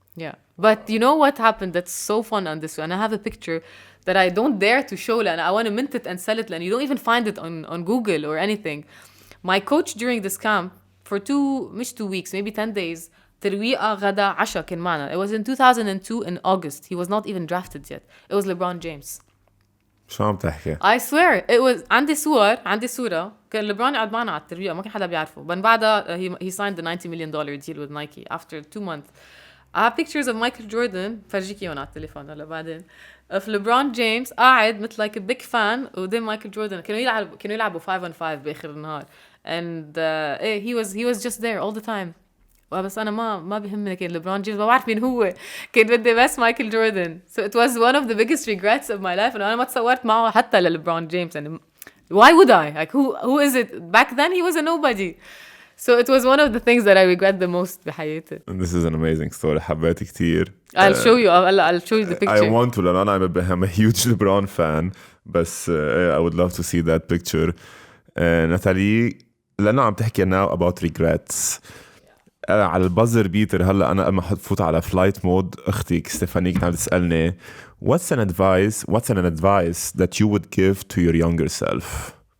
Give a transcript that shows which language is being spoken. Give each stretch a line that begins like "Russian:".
English: yeah but you know what happened that's so fun on this one I have a picture that I don't dare to show and I want to mint it and sell it and you don't even find it on Google or anything. My coach during this camp for 2 weeks, maybe 10 days,
Arabic: ترويقة غدا عشاء كان معنا.
English: It was in 2002 in August. He was not even drafted yet. It was LeBron James.
Arabic: شو عم تحكي؟
English: I swear it was
Arabic: عندي صورة كان ليبرون قاعد معنا على الترويقة ما كان حدا بيعرفه. من بعدها
English: he signed the $90 million deal with Nike after 2 months. I have pictures of Michael Jordan
Arabic: فرجيك اياهم على التليفون هلا بعدين
English: of LeBron James
Arabic: قاعد مثل
English: like a big fan
Arabic: قدام مايكل جوردن كانوا يلعبوا
English: 5-on-5
Arabic: باخر النهار
English: and he was just there all the time
Arabic: بس انا ما بيهمني كان ليبرون جيمس ما بعرف مين هو كان بدي بس مايكل جوردن
English: so it was one of the biggest regrets of my life
Arabic: انه انا ما تصورت معه حتى لليبرون جيمس
English: and why would I like who is it back then he was a nobody so it was one of the things that I regret the most
Arabic: بحياتي.
English: And this is an amazing story
Arabic: حبيت كتير.
English: I'll show you the picture. I want to
Arabic: لأن
English: I'm a huge LeBron fan
Arabic: بس
English: I would love to see that picture.
Arabic: ناتالي لأنه عم تحكي
English: now about regrets.
Arabic: على البازر بيتر هلا أنا لما فوت على flight mode أختي ستيفاني كانت تسألني
English: what's an advice that you would give to your younger self?